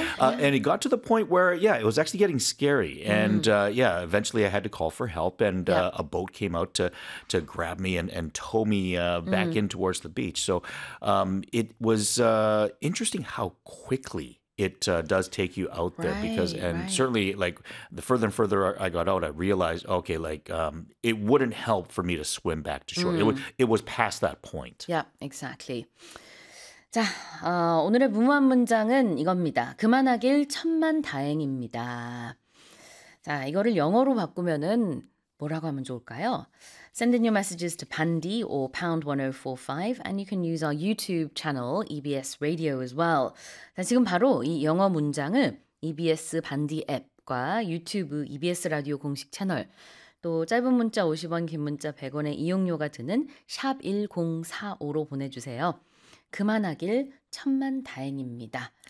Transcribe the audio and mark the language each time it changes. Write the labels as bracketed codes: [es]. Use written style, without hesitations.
[en] And it got to the point where, it was actually getting scary. And, eventually I had to call for help, and a boat came out to grab me and tow me back in towards the beach. So it was interesting how quickly it does take you out there, because certainly, like, the further and further I got out, I realized, okay, like, it wouldn't help for me to swim back to shore. It was past that point. Yeah, exactly. [ko] 자, 오늘의 무모한 문장은 이겁니다. 그만하길 천만 다행입니다. 자, 이거를 영어로 바꾸면은 뭐라고 하면 좋을까요? [en] Send in your messages to Pandi or #1045 and you can use our YouTube channel EBS Radio as well. [ko] 자, 지금 바로 이 영어 문장을 EBS 반디 앱과 유튜브 EBS 라디오 공식 채널 또 짧은 문자 50원, 긴 문자 100원의 이용료가 드는 #1045로 보내주세요. 그만하길 천만 다행입니다.